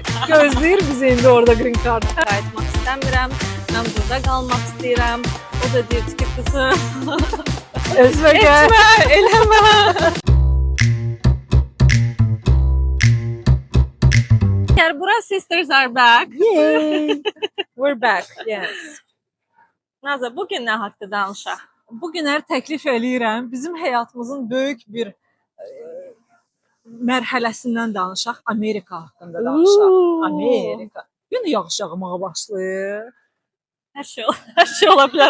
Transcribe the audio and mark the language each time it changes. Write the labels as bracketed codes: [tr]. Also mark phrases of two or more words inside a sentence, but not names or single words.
[az] Gözləyir bizi indi orada [en] green card. [az] Qayıtmaq istəmirəm, mən burada qalmaq istəyirəm. O da deyir ki, qızım, Özünə gəl. etmə, eləmə. Bura [en] sisters are back. Yay. We're back. Yes. [az] Nazlı, bugün nə haqqında danışaq? Bugünlər təklif eləyirəm bizim həyatımızın böyük bir mərhələsindən danışaq. Amerika haqqında danışaq. Amerika. Yenə yağış yağmağa başlayır. Hər şey ola bilər.